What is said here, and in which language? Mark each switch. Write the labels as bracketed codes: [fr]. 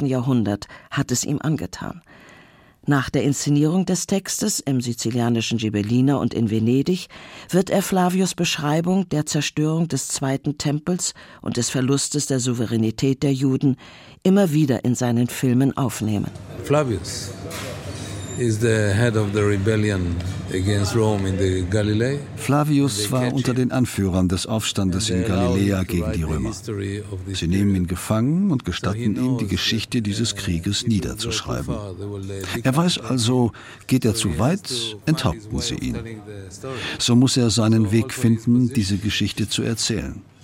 [de] Jahrhundert hat es ihm angetan. Nach der Inszenierung des Textes im sizilianischen Gibellina und in Venedig wird er Flavius' Beschreibung der Zerstörung des Zweiten Tempels und des Verlustes der Souveränität der Juden immer wieder in seinen Filmen aufnehmen. [en] Flavius is the head of the rebellion against Rome in the Galilee. [de] Flavius war unter den Anführern des Aufstandes in Galiläa gegen die Römer. Sie nehmen ihn gefangen und gestatten ihm, die Geschichte dieses Krieges niederzuschreiben. Er weiß also, geht er zu weit, enthaupten sie ihn. So muss er seinen Weg finden, diese Geschichte zu erzählen.